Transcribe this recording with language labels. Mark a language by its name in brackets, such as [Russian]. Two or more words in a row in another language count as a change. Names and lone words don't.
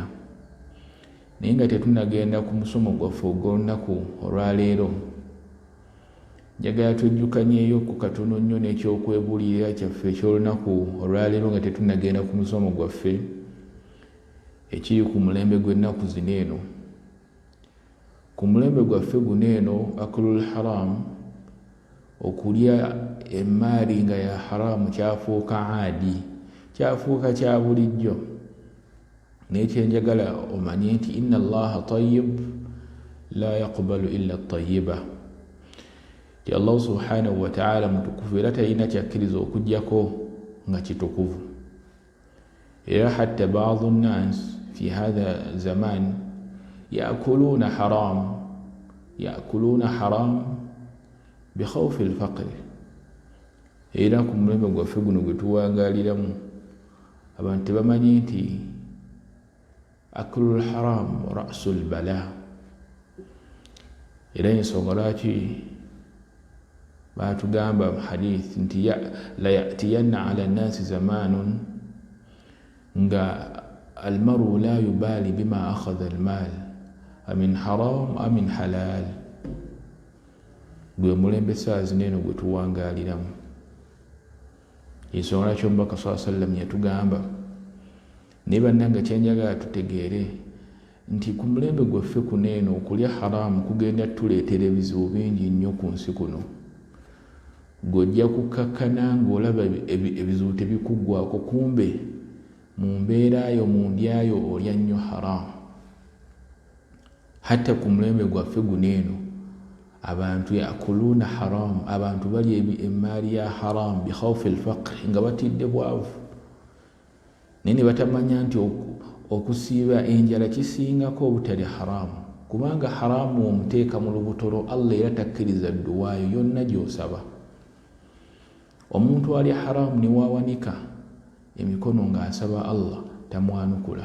[Ganda] Naye nga tetunagenda ku musomo gwaffe ogw'olunaku olwaleero, njagala twejjukanyeeyo ku katono nnyo n'ekyokwebuulirira kyaffe eky'olunaku olwaleero nga tetunagenda ku musomo gwaffe ekiri ku mulembe gw'ennaku zino eno. Ku mulembe gwaffe guno eno, [Arabic] أكل الحرام, [Ganda] okulya emmaali nga ya haramu kyafuuka aadi, kyafuuka kya bulijjo. Naye kyenjagala omanye nti [Arabic] إن الله طيب لا يقبل إلا طيبا, [Ganda] ti [Arabic] الله سبحانه وتعالى [Ganda] mutukuvu era talina kyakkiriza okuggyako nga kitukuvu. [Arabic] Era حتى بعض الناس في هذا الزمان يأكلون حرام بخوف الفقر. [Ganda] Era ku mulembe gwaffe guno gwe tuwangaaliramu, abantu tebamanyi nti [Arabic] أكل الحرام رأس البلاء. [Ganda] Era ensonga lwaki baatugamba mu hadith nti [Arabic] لا يأتين على الناس زمان nga المرء لا يبالي بما أخذ المال أمن حرام أمن حلال. [Ganda] Gwe mulembe saa zino eno gwe tuwangaaliramu. Ensonga lwaki omubaka [Arabic] صلى الله عليه وسلم [Ganda] yatugamba, naye bannanga kyenjagala tutegeere nti ku mulembe gwaffe kuno eno okulya haramu kugenda tuleetera ebizibu bingi nnyo ku nsi kuno. Gojja kukkakkana ng'olaba ebizibu tebikuggwako, kumbe mu mbeerayo mu ndyayo olya nnyo haramu. Hatta ku mulembe gwaffe guno eno abantu [Arabic] يأكلون حرام, [Ganda] abantu balya emmaali ya haramu [Arabic] بخوف الفقر, [Ganda] nga batidde bwavu. Naye ne batamanya nti okusiiba enjala kisingako obutali haramu, kubanga haramu omuteeka mu lubutolo Allah era takkiriza dduwaayo yonna gy'osaba. Omuntu alya haramu ne waawanika emikono ng'asaba Allah tamwanukula.